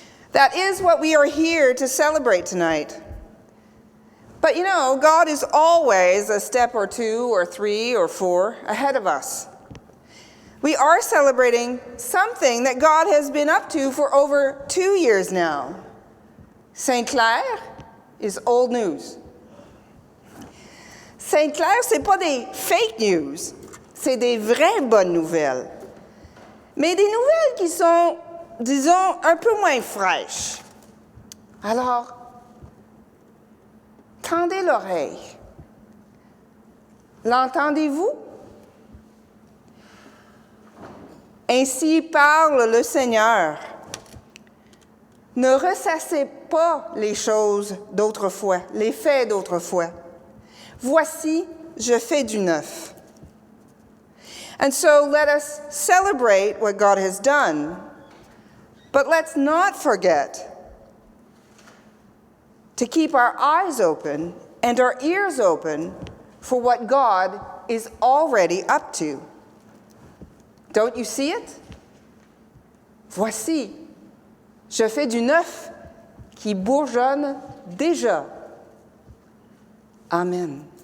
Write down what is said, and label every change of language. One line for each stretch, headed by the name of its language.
English: That is what we are here to celebrate tonight. But you know, God is always a step or two or three or four ahead of us. We are celebrating something that God has been up to for over 2 years now. Saint Clair is old news.
French: Saint Clair, ce n'est pas des fake news, c'est des vraies bonnes nouvelles. Mais des nouvelles qui sont, disons, un peu moins fraîches. Alors, tendez l'oreille. L'entendez-vous? Ainsi parle le Seigneur. Ne ressassez pas les choses d'autrefois, les faits d'autrefois. Voici, je fais du neuf.
English: And so let us celebrate what God has done, but let's not forget to keep our eyes open and our ears open for what God is already up to. Don't you see it?
French: Voici, je fais du neuf qui bourgeonne déjà. Amen.